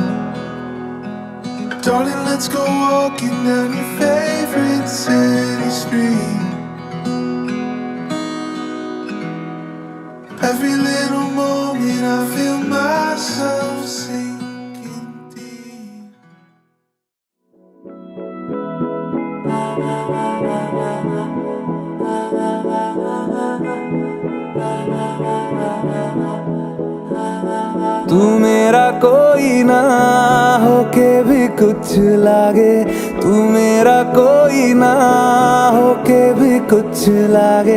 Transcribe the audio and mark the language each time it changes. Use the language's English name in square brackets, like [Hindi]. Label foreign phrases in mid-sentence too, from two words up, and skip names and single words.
[English] Darling, let's go walking down your favorite city street. Every little moment I feel myself sinking deep. [Hindi] तू मेरा कोई ना होके भी कुछ लागे, तू मेरा कोई ना होके भी कुछ लागे।